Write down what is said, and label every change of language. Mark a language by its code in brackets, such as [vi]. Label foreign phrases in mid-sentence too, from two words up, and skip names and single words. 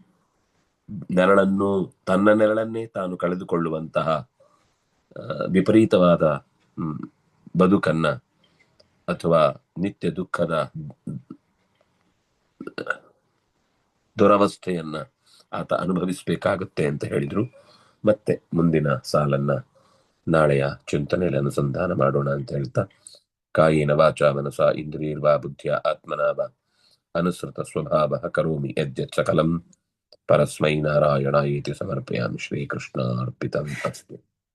[kn] ತನ್ನ ನೆರಳನ್ನೇ ತಾನು ಕಳೆದುಕೊಳ್ಳುವಂತಹ ವಿಪರೀತವಾದ ಬದುಕನ್ನ ಅಥವಾ ನಿತ್ಯ ದುಃಖದ ದುರವಸ್ಥೆಯನ್ನ ಆತ ಅನುಭವಿಸಬೇಕಾಗುತ್ತೆ ಅಂತ ಹೇಳಿದ್ರು. ಮತ್ತೆ ಮುಂದಿನ ಸಾಲನ್ನ ನಾಳೆಯ ಚಿಂತನೆಯಲ್ಲಿ ಅನುಸಂಧಾನ ಮಾಡೋಣ ಅಂತ ಹೇಳ್ತಾ, [sa] ಕಾಯೇನ ವಾಚಾ ಮನಸಾ ಇಂದ್ರಿಯರ್ವಾ ಬುದ್ಧಿಯ ಆತ್ಮನಾ ವಾ ಅನುಸೃತ ಸ್ವಭಾವಃ ಕರೋಮಿ ಯದ್ಯತ್ ಸಕಲಂ ಪರಸ್ಮೈ ನಾರಾಯಣಾಯೇತಿ ಸಮರ್ಪಯಾಮಿ. ಶ್ರೀಕೃಷ್ಣಾರ್ಪಿತಂ ಅಸ್ತು.